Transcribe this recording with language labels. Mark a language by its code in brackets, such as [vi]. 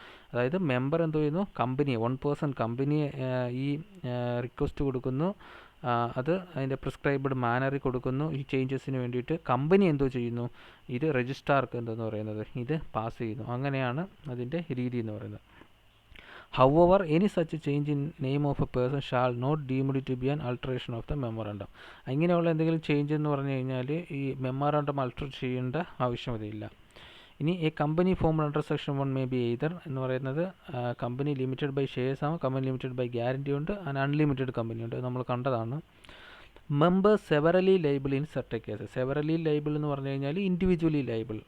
[ml] അതായത് മെമ്പർ എന്തോ ചെയ്യുന്നു, കമ്പനിയെ 1 person കമ്പനിയെ ഈ റിക്വസ്റ്റ് കൊടുക്കുന്നു, അത് അതിൻ്റെ പ്രിസ്ക്രൈബ്ഡ് മാനറിൽ കൊടുക്കുന്നു ഈ ചേഞ്ചസിന് വേണ്ടിയിട്ട്. കമ്പനി എന്തോ ചെയ്യുന്നു, ഇത് രജിസ്ട്രാർക്ക് എന്തെന്ന് പറയുന്നത് ഇത് പാസ് ചെയ്യുന്നു. അങ്ങനെയാണ് അതിൻ്റെ രീതി എന്ന് പറയുന്നത്. [en] However, any such change in name of a person shall not deemed to be an alteration of the memorandum. [ml] അങ്ങനെയുള്ള എന്തെങ്കിലും ചേഞ്ച് എന്ന് പറഞ്ഞു കഴിഞ്ഞാൽ ഈ മെമ്മോറാണ്ടം അൾട്ടർ ചെയ്യേണ്ട ആവശ്യമില്ല. ഇനി [en] a company form under section 1 may be either [ml] എന്ന് പറയുന്നത് കമ്പനി ലിമിറ്റഡ് ബൈ ഷെയർസ് ആണ്, കമ്പനി ലിമിറ്റഡ് ബൈ ഗ്യാരണ്ടി ഉണ്ട്, ആൻഡ് അൺലിമിറ്റഡ് കമ്പനി ഉണ്ട്. നമ്മൾ കണ്ടതാണ്. [en] Members severally liable in certain case. Severally liable [ml] എന്ന് പറഞ്ഞു കഴിഞ്ഞാൽ [en] Individually liable.